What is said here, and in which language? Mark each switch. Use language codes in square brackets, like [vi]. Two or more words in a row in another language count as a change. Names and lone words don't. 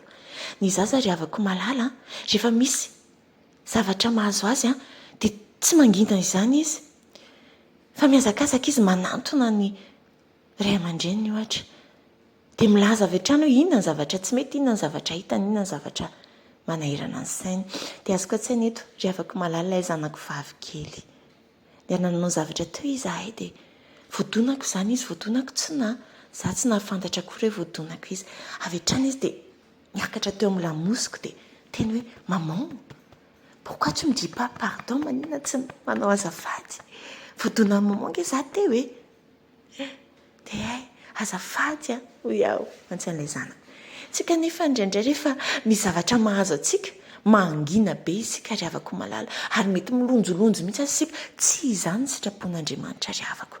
[mg] Ny zaza ry havako malala rehefa misy zavatra mahazo azy dia tsy mangintana izany izy fa miazakazaka izy manantona ny ray aman-dreniny ohatra dia milaza avy hatrany hoe inona ny zavatra tsy mety, inona ny zavatra hitany, inona ny zavatra manahirana ny sainy. Dia azoko an-tsaina eto ry havako malala ilay zanako vavy kely dia nanao zavatra teo izahay dia voadonako izany izy, voadonako tsina, za tsy nahafantatra akory hoe voadonako izy. Avy hatrany izy dia miakatra teo amin'ny lamosiko dia teny hoe [fr] maman, pourquoi tu me dis pas pardon, [mg] manina tsy manao azafady, voadonan'ny maman nge za teo hoe dia azafady ho iaho an-tsain'ilay zanako. Tsika nefa indraindray rehefa misy zavatra mahazo atsika mangina be isika ry havako malala ary mety milonjolonjo mihitsy asika, tsy izany sitrapon'Andriamanitra ry havako.